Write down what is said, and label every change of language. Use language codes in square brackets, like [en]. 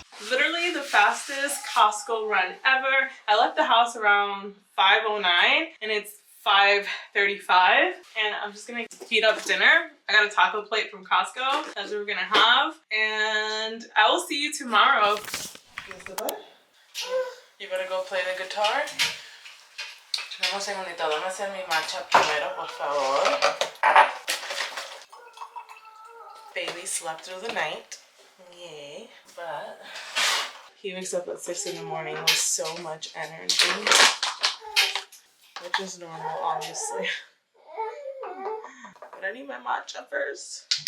[en] Literally the fastest Costco run ever. I left the house around 5:09 and it's 5:35, and I'm just gonna heat up dinner. I got a taco plate from Costco. That's what we're gonna have, and I will see you tomorrow. You better go play the guitar. [es] Dame un segundito, déjame hacer mi matcha primero, por favor. [en] Baby slept through the night. Yay. But he wakes up at 6 in the morning with so much energy. Which is normal, obviously. But I need my matcha first.